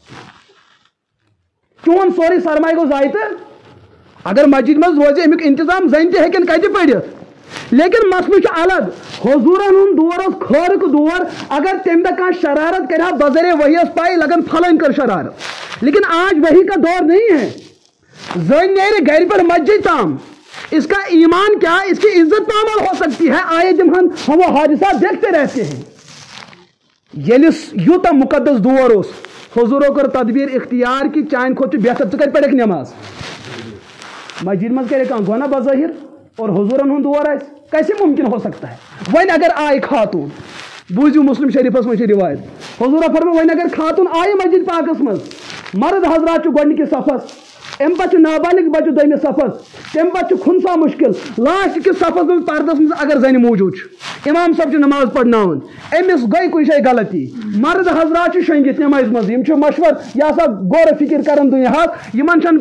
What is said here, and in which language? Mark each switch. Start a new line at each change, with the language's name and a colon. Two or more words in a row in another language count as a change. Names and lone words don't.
Kashmiri: چون سورُے سرمایہِ گوٚو ضایہِ تہٕ اگر مسجد منٛز روزِ امیُک انتظام زنہِ تہِ ہیٚکن کتہِ پٔرِتھ لیکن مسلہٕ چھُ الگ حضوٗرن ہُنٛد دور اوس خٲرٕک دور اگر تمہِ دۄہ کانٛہہ شرارت کرِ ہا بذریعہ وحی ٲس پاے لگن پھلٲنۍ کر شرارت
Urdu: لیکن آج وحی کا دور نہیں ہے
Kashmiri: زٔنۍ نیرِ گرِ پٮ۪ٹھ مسجد تام
Urdu: اس کا ایمان کیا اس کی عزت پامال ہو سکتی ہے آئے جب ہم وہ حادثات دیکھتے رہتے ہیں
Kashmiri: ییٚلہِ یوٗتاہ مقدس دور اوس حضوٗرو کٔر تدبیر اختیار کہ چانہِ کھۄتہٕ چھُ بہتر ژٕ کتہِ پرکھ نماز مسجد منٛز کرے کانٛہہ گۄناہ بظٲہر اور حضورن ہُنٛد دور آسہِ
Urdu: کیسے ممکن ہو سکتا ہے
Kashmiri: وۄنۍ اگر آیہِ خاتوٗن بوٗزِو مسلم شریفس منٛز چھِ روایت حضوٗرو فرمو وۄنۍ اگر خاتوٗن آیہِ مسجد پاکس منٛز مرد حضرات چھُ گۄڈنِکِس صفس امہِ پتہٕ چھُ نابالغ بچہٕ دوٚیمِس صفس تمہِ پتہٕ چھُ خُنسا مُشکل لاسٹ کِس صفس منٛز پردس منٛز اگر زنہِ موٗجوٗد چھُ امام صٲب چھُ نماز پرناوان أمِس گٔے کُنہِ جایہِ غلطی مرد حضرات چھِ شۄنٛگِتھ نمازِ منٛز یِم چھِ مشور یہِ ہسا غورٕ فِکر کران دُنیاہس یِمن چھنہٕ